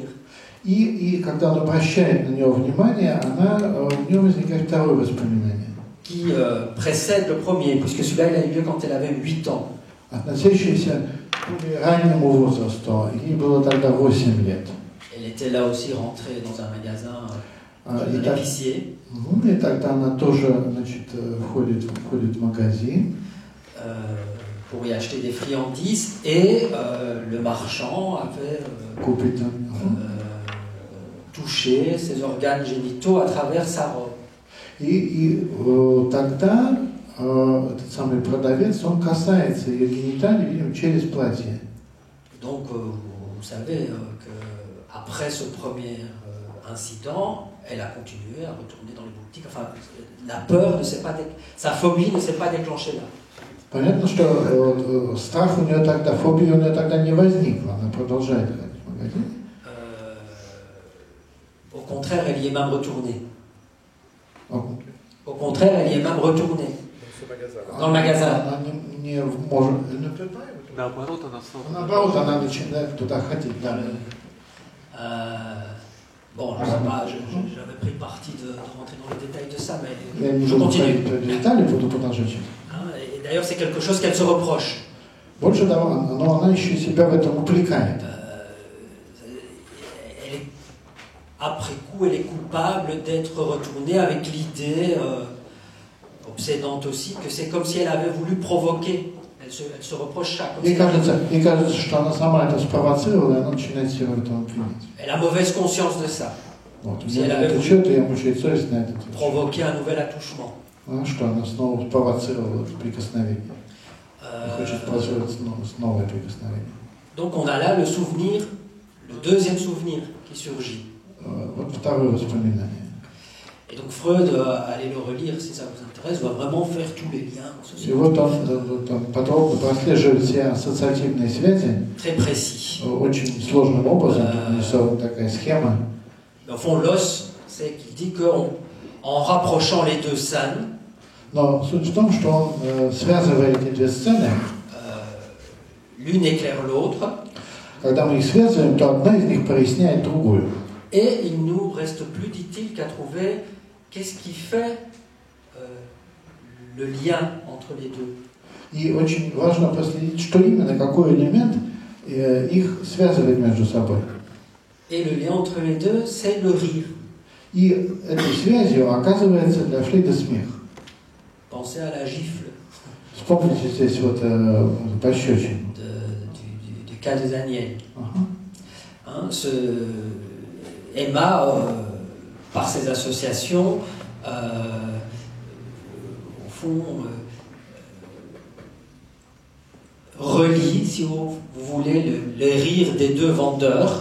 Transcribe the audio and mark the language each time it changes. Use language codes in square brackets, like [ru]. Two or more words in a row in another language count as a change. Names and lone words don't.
[ru] И когда он обращает на него внимание, у него возникает второе воспоминание. [fr] Qui précède le premier, puisque celui-là il a eu lieu quand elle avait 8 ans. [ru] Относящийся к более раннему возрасту. Ей было тогда 8 лет. [fr] Elle était là aussi rentrée dans un magasin d'épicier. [ru] И тогда она тоже, значит, входит в магазин. [fr] Pour y acheter des friandises, et le marchand avait touché ses organes génitaux à travers sa robe. [ru] И тогда этот самый продавец, он касается ее гениталий, видимо, через платье. [fr] Donc, vous savez qu'après ce premier incident, elle a continué à retourner dans les boutiques. Enfin, la peur ne s'est pas sa phobie ne s'est pas déclenchée là. [ru] Понятно, что страх у нее тогда, фобия у нее тогда не возникла, она продолжает ходить в магазин. [fr] Au contraire, elle y est même retournée. Au contraire, elle y est même retournée. Dans le magasin. [ru] Она не может. Наоборот, она начинает туда ходить. [fr] Bon, je ne sais pas, j'avais pris le parti de rentrer dans les détails de ça, mais je continue. Et d'ailleurs, c'est quelque chose qu'elle se reproche. [ru] Больше того, но она еще себя в этом упрекает. [fr] Après coup, elle est coupable d'être retournée avec l'idée obsédante aussi que c'est comme si elle avait voulu provoquer. Elle se reproche ça. [ru] Ей кажется, что она сама это спровоцировала, и она начинает себя в этом обвинять. [fr] Elle a mauvaise conscience de ça. [ru] Вот. [fr] Si [ru] Мне [fr] elle [ru] на [fr] avait [ru] этот [fr] voulu [ru] счет я мучает совесть на этот счет. [fr] provoquer un nouvel attouchement. [ru] Что она снова спровоцировала прикосновение. Хочет позволить новое прикосновение. [fr] Donc on a là le souvenir, le deuxième souvenir qui surgit. [ru] Вот второе воспоминание. [fr] Et donc Freud, allez le relire si ça vous intéresse, va vraiment faire tous les liens. [ru] И вот он подробно прослеживает все ассоциативные связи. [fr] Très précis. [ru] Очень сложным образом, нарисована такая схема. [fr] Mais au fond, l'os, c'est qu'il dit qu'en rapprochant les deux scènes, [ru] Но суть в том, что он связывает эти две сцены. [fr] L'une éclaire l'autre. [ru] Когда мы их связываем, то одна из них проясняет другую. [fr] Et il ne nous reste plus, dit-il, qu'à trouver qu'est-ce qui fait le lien entre les deux. [ru] И очень важно проследить, что именно, какой элемент их связывает между собой. [fr] Et le lien entre les deux, c'est le rire. [ru] И этой связью оказывается для Фрейда смех. [fr] Pensez à la gifle. [ru] Вспомните здесь вот пощечину. [fr] Du cas de Daniel. Hein, Emma, par ses associations, au fond, relie, si vous voulez, le rire des deux vendeurs.